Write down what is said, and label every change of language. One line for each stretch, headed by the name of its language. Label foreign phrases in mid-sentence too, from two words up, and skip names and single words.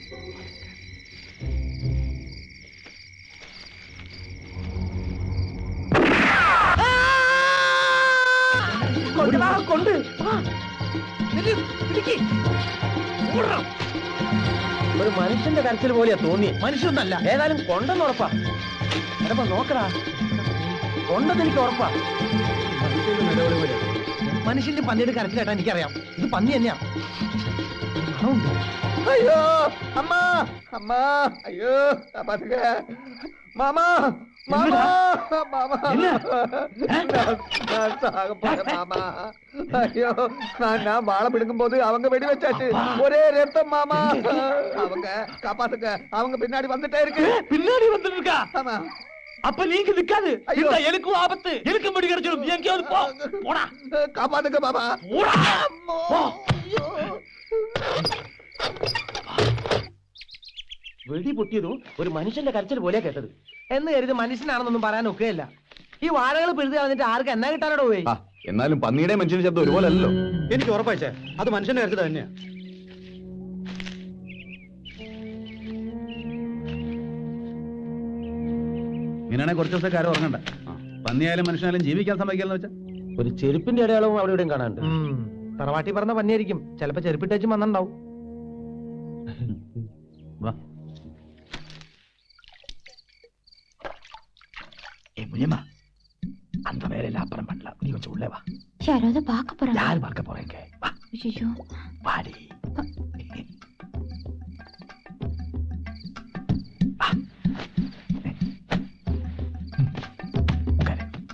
Malayalam: കൊണ്ട് ഒരു മനുഷ്യന്റെ കരച്ചിൽ പോലെയാ തോന്നി. മനുഷ്യനല്ല, ഏതായാലും കൊണ്ടെന്ന് ഉറപ്പാ. എടപ്പ നോക്കടാ, കൊണ്ടെന്ന് എനിക്ക് ഉറപ്പാ. മനുഷ്യന്റെ പന്നിയുടെ കരച്ചിലേട്ടാ എനിക്കറിയാം. ഇത് പന്നി തന്നെയാ.
Tamil: ஐயோ அம்மா, அம்மா, ஐயோ பாத்துக்க. மாமா, மாமா என்னடா? மாமா என்ன? நான் சாக போறேன் மாமா. ஐயோ நான் வாழை பிடுங்கும் போது அவங்க வெடி வச்சாச்சு. ஒரே ரத்தம் மாமா. அவங்க காப்பாத்துங்க, அவங்க பின்னாடி வந்துட்டே இருக்கு. பின்னாடி வந்துட்டு இருக்கா? ஆமா. அப்ப நீங்க நிக்காது. ஐயோ. இந்த எனக்கும் ஆபத்து. எனக்கு மடி கிடைச்சிடும். எங்கேயாவது போ. போடா. காப்பாத்துங்க மாமா. போடா. போ.
Malayalam: വെടി പൊട്ടിയതും ഒരു മനുഷ്യന്റെ കരച്ചിൽ പോലെ കേട്ടത് എന്ന് കരുതി മനുഷ്യനാണെന്നൊന്നും പറയാൻ ഒക്കെയല്ല. ഈ വാഴകൾ പിഴുതി കളഞ്ഞിട്ട് ആർക്ക് എന്നാ കിട്ടാനോട് പോയി? ആ, എന്നാലും പന്നിയുടെ മനുഷ്യന്റെ ശബ്ദം ഒരുപോലെ അല്ലല്ലോ. എനിക്ക് ഉറപ്പായിച്ചേ അത് മനുഷ്യന്റെ കരുത്ത് തന്നെയാ. ഇങ്ങനെയാണെങ്കിൽ കുറച്ച് ദിവസത്തേക്ക് ആരും ഉറങ്ങണ്ട. പന്നിയായാലും മനുഷ്യനായാലും ജീവിക്കാൻ സമ്മതിക്കാന്ന് വെച്ചാ ഒരു ചെരുപ്പിന്റെ അടയാളവും അവിടെ ഇവിടെയും കാണാനുണ്ട്. തറവാട്ടി പറഞ്ഞ പന്നിയായിരിക്കും. ചിലപ്പോ ചെരുപ്പിട്ടേച്ചും വന്നിണ്ടാവും. വാ.
Tamil: முனியம்மா, அந்த வேலையில அப்புறம் பண்ணலாம். நீ கொஞ்சம் உள்ளே வா. யாராவது பார்க்க போறாங்க. யாரு பார்க்க போறீங்க? வா. ஐயோ. வாடி. உட்காரு.